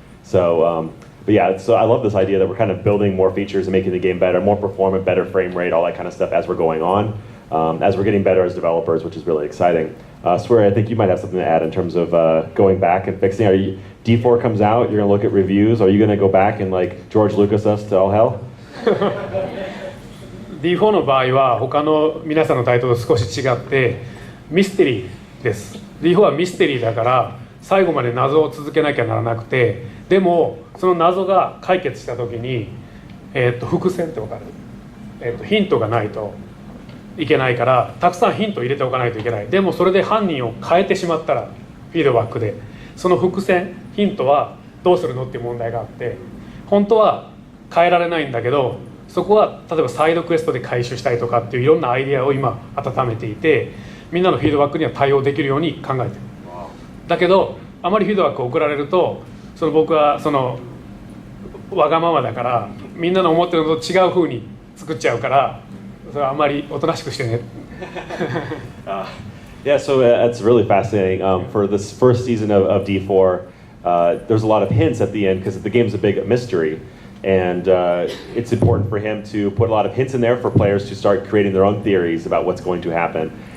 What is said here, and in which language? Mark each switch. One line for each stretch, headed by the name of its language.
English: So, but yeah, so I love this idea that we're kind of building more features and making the game better, more performant, better frame rate, all that kind of stuff as we're going on, as we're getting better as developers, which is really exciting. Swery, I think you might have something to add in terms of going back and fixing. D4 comes out, you're going to look at reviews. Are you going to go back and like George Lucas us to all hell?
Japanese: D4 の場合は他の皆さんのタイトルと少し違ってミステリーです。 D4 はミステリーだから最後まで謎を続けなきゃならなくて、でもその謎が解決した時に、伏線って分かる、ヒントがないといけないからたくさんヒントを入れておかないといけない。でもそれで犯人を変えてしまったらフィードバックでその伏線ヒントはどうするのっていう問題があって、本当は変えられないんだけどそこは例えばサイドクエストで回収したりとかっていういろんなアイデアを今温めていて、みんなのフィードバックには対応できるように考えてる。だけどあまりフィードバックを送られるとその僕はそのわがままだからみんなの思ってるのと違う風に作っちゃうからそれはあまりおとなしくしてね。
English: Yeah, so that's really fascinating. For this first season of D4, there's a lot of hints at the end because the game's a big mystery. And it's important for him to put a lot of hints in there for players to start creating their own theories about what's going to happen.